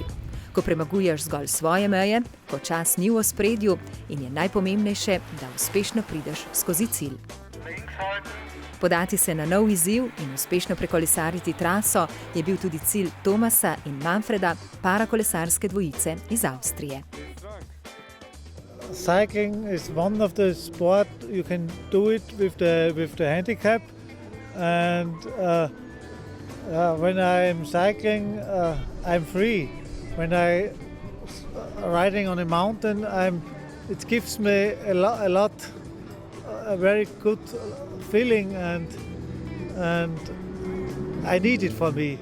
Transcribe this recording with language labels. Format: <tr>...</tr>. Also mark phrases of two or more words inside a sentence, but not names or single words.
<sl>Ko premaguješ zgolj svoje meje, ko čas ni v ospredju in je najpomembnejše, da uspešno prideš skozi cilj. Podati se na nov izziv in uspešno prekolesariti traso je bil tudi cilj Tomasa in Manfreda, parakolesarske dvojice iz Avstrije.</sl> <en>Cycling is one of the sport you can do it with the handicap, and when I am cycling, I'm free. When I riding on a mountain, it gives me a very good feeling, and I need it for me.</en>